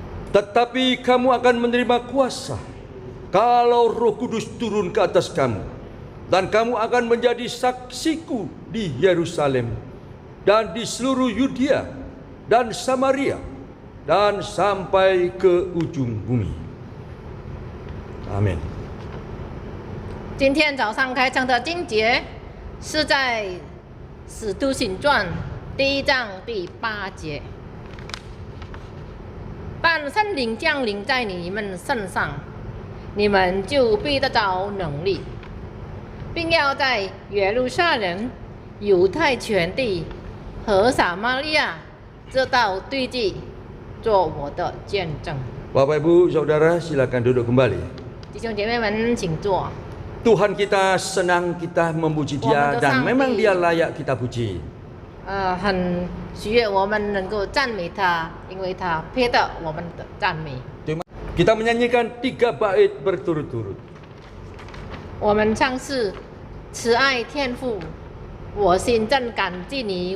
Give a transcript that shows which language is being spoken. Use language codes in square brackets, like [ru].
[id] Tetapi kamu akan menerima kuasa kalau Roh Kudus turun ke atas kamu, dan kamu akan menjadi saksiku di Yerusalem dan di seluruh Yudea dan Samaria dan sampai ke ujung bumi. Amin. [zh] 今天早上开场的经节是在《使徒行传》第1章第8节。但圣灵降临在你们身上，你们就必得着能力，并要在耶路撒冷、犹太全地和撒玛利亚这道对地做我的见证。 [id] Bapak Ibu Saudara silakan duduk kembali. [zh] 弟兄姐妹们，请坐。 [id] Tuhan kita senang kita memuji Dia dan memang Dia layak kita puji. [zh] 很喜悦我们能够赞美他，因为他配得我们的赞美。 [id] Kita menyanyikan 3 bait berturut-turut. [zh] 我们唱是慈爱天父，我心正感激你。